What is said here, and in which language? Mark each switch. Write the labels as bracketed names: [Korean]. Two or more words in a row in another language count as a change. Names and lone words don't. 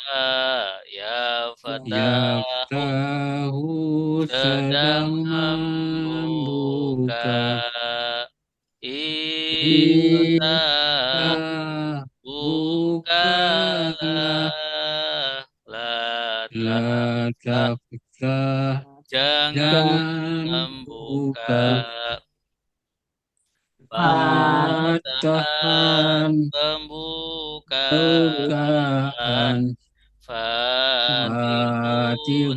[Arabic] Ya Fatahu Yaftahu [Indonesian] sedang sedang membuka membuka [Arabic] Iftah Iftah bukalah [Indonesian] bukalah La [Arabic] La taftah taftah [Indonesian] jangan jangan membuka buka [Arabic] Fatahan Fatahan [Indonesian] pembukaan bukaan [Arabic] Fatihun